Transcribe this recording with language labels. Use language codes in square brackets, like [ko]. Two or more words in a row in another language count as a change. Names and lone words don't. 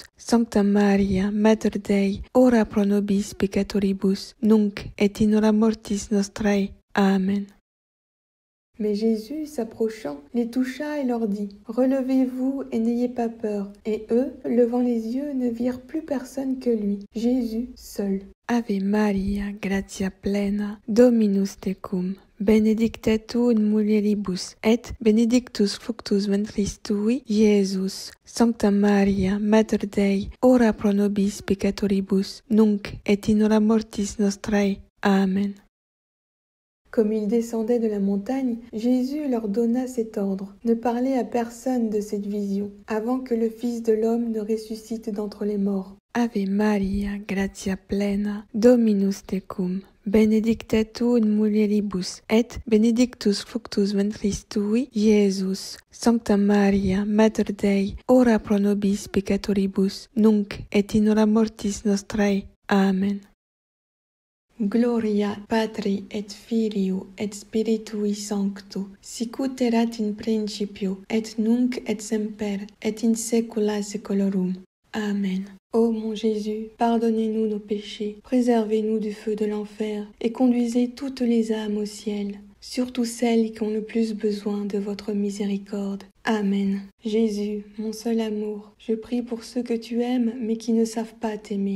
[la] Sancta Maria, Mater Dei, ora pro nobis peccatoribus, nunc et in hora mortis nostrae. Amen. [fr] Mais Jésus, s'approchant, les toucha et leur dit « Relevez-vous et n'ayez pas peur. » Et eux, levant les yeux, ne virent plus personne que lui, Jésus seul. [la] Ave Maria, gratia plena, Dominus tecum, benedicta tu in mulieribus, et benedictus fructus ventris tui, Iesus. Sancta Maria, Mater Dei, ora pro nobis peccatoribus, nunc et in hora mortis nostrae. Amen. [fr] Comme ils descendaient de la montagne, Jésus leur donna cet ordre, ne parlez à personne de cette vision, avant que le Fils de l'homme ne ressuscite d'entre les morts. [la] Ave Maria, gratia plena, Dominus tecum, benedicta tu in mulieribus, et benedictus fructus ventris tui, Iesus. Sancta Maria, Mater Dei, ora pro nobis peccatoribus, nunc et in hora mortis nostrae. Amen. Gloria Patri et Filio et Spiritui Sancto, sicut erat in principio, et nunc et semper, et in saecula saeculorum. Amen. [fr] Ô mon Jésus, pardonnez-nous nos péchés, préservez-nous du feu de l'enfer, et conduisez toutes les âmes au ciel, surtout celles qui ont le plus besoin de votre miséricorde. Amen. Jésus, mon seul amour, je prie pour ceux que tu aimes mais qui ne savent pas t'aimer.